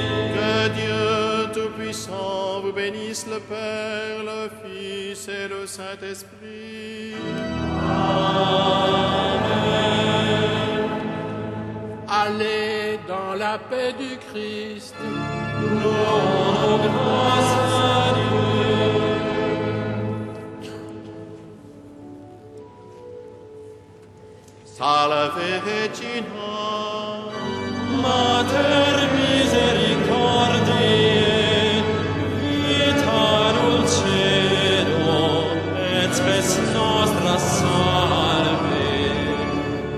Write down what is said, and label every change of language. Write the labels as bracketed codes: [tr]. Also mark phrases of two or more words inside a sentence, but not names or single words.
[fr] Que Dieu Tout-Puissant vous bénisse, le Père, le Fils et le Saint-Esprit. Amen. Allez dans la paix du Christ. Rendons grâce à Dieu. [la] Salve Regina, Mater misericordiae, vita dulcedo, et spes nostra salve.